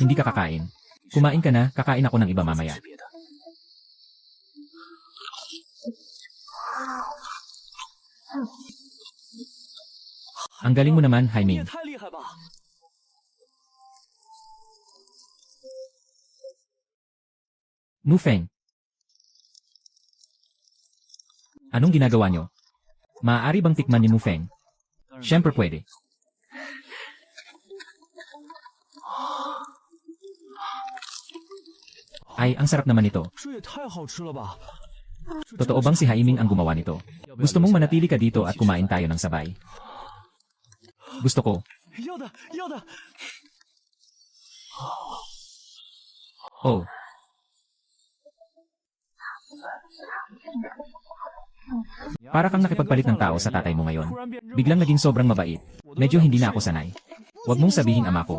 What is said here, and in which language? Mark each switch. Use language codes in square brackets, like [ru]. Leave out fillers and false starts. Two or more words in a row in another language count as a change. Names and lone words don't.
[tl] Hindi ka [zh] 吗？ [tl] kakain. Kumain ka na, kakain ako ng iba mamaya. [zh] 吃别的。 [tl] Ang galing mo naman, [zh] 你 [tl] Jaime. [zh] 也太厉害吧！ [tl] Mufeng. Anong ginagawa nyo? Maaari bang tikman ni Mufeng? Siyempre pwede. Ay, ang sarap naman nito. [zh] 这也太好吃了吧！ [tl] Totoo bang si Haiming ang gumawa nito? Gusto mong manatili ka dito at kumain tayo ng sabay? Gusto ko. [zh] 要的，要的。 Oh. [tl] Para kang nakipagpalit ng tao sa tatay mo ngayon. Biglang naging sobrang mabait. Medyo hindi na ako sanay. Huwag mong sabihin ama ko.